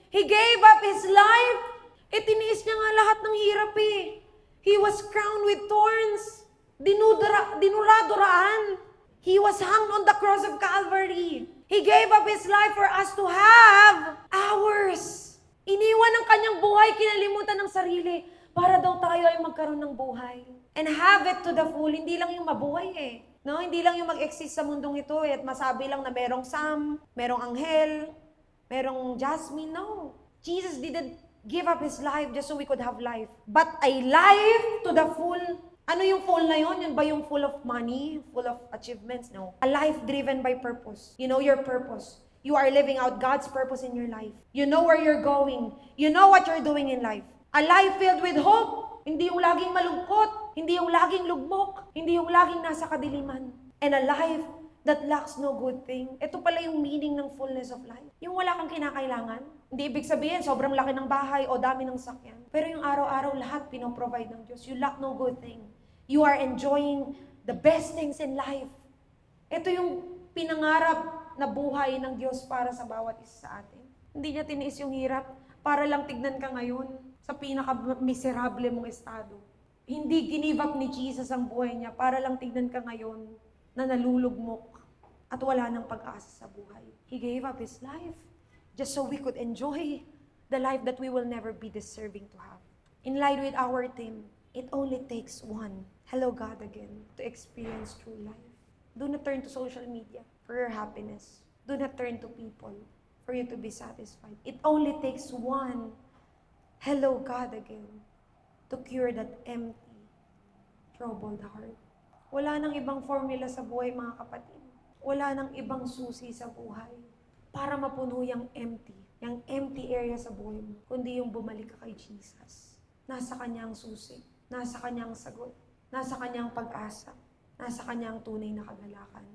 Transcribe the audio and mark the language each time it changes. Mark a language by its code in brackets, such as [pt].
[en] He gave up His life. [tl] Tiniis niya nga lahat ng hirap eh. [en] He was crowned with thorns. [tl] Dinura-duraan. [en] He was hung on the cross of Calvary. He gave up His life for us to have ours. [tl] Iniwan ang kanyang buhay, kinalimutan ng sarili, para daw tayo ay magkaroon ng buhay. [en] And have it to the full. [tl] Hindi lang yung mabuhay eh. No? Hindi lang yung mag-exist sa mundong ito at masabi lang na merong Sam, merong Anghel, merong Jasmine. No. [en] Jesus didn't give up His life just so we could have life. But a life to the full. [tl] Ano yung full na yun? [en] Yun ba yung full of money? Full of achievements? No. A life driven by purpose. You know your purpose. You are living out God's purpose in your life. You know where you're going. You know what you're doing in life. A life filled with hope. [tl] Hindi yung laging malungkot. Hindi yung laging lugmok. Hindi yung laging nasa kadiliman. [en] And a life that lacks no good thing. [tl] Ito pala yung meaning ng fullness of life. Yung wala kang kinakailangan. Hindi ibig sabihin, sobrang laki ng bahay o dami ng sakyan. Pero yung araw-araw lahat pinoprovide ng Diyos. [en] You lack no good thing. You are enjoying the best things in life. [tl] Ito yung pinangarap na buhay ng Diyos para sa bawat isa sa atin. Hindi niya tiniis yung hirap para lang tignan ka ngayon sa pinaka-miserable mong estado. Hindi ginive up ni Jesus ang buhay niya para lang tignan ka ngayon na nalulugmok at wala nang pag-asa sa buhay. [en] He gave up His life just so we could enjoy the life that we will never be deserving to have. In line with our theme, it only takes one, hello God again, to experience true life. Do not turn to social media for your happiness. Do not turn to people for you to be satisfied. It only takes one, hello God again, to cure that empty, troubled heart. [tl] Wala nang ibang formula sa buhay, mga kapatid. Wala nang ibang susi sa buhay para mapuno yung empty area sa buhay mo, kundi yung bumalik ka kay Jesus. Nasa Kanya ang susi, nasa Kanya ang sagot, nasa Kanya ang pag-asa, nasa Kanya ang tunay na kagalakan.